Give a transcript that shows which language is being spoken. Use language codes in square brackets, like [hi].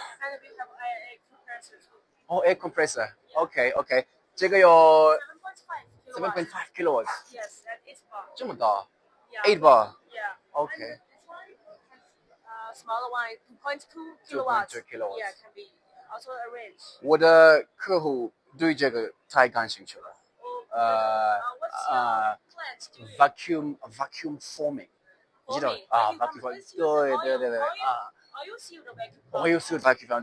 [en] And we have air compressor too. Air compressor. Okay. [zh] 这个有 7.5 [en] kilowatts. Yes, and 8 bar. [zh] 这么大 [en] Yeah. ？8 bar. Yeah. Okay. And this one, smaller one, 2.2 kilowatts. 2.2 kilowatts. Yeah, can be also arranged. [zh] 我的客户对这个太感兴趣了。 [en] What's your client doing? Vacuum forming. [zh] 你 [en] Forming. [zh] 知道 [en] vacuum forming. [zh] 对 [en] Oil sealed vacuum. Oil sealed vacuum forming.